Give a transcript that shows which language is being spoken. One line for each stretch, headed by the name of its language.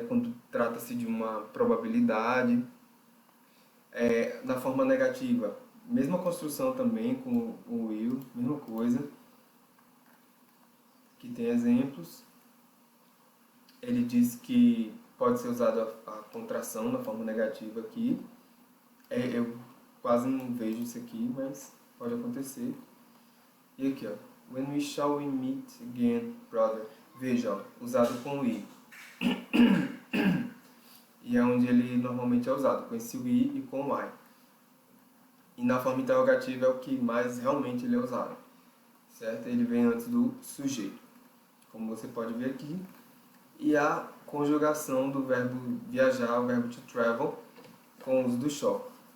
Portuguese: Quando trata-se de uma probabilidade. Na forma negativa, mesma construção também com o will, mesma coisa. Aqui tem exemplos. Ele diz que pode ser usado a contração na forma negativa aqui. Eu quase não vejo isso aqui, mas pode acontecer. E aqui, ó.
English: When we shall we meet again, brother?
Portuguese: Veja, ó, usado com we. E é onde ele normalmente é usado, com esse we e com o I. E na forma interrogativa é o que mais realmente ele é usado. Certo? Ele vem antes do sujeito, como você pode ver aqui. E a conjugação do verbo viajar, o verbo to travel, com o uso do shall.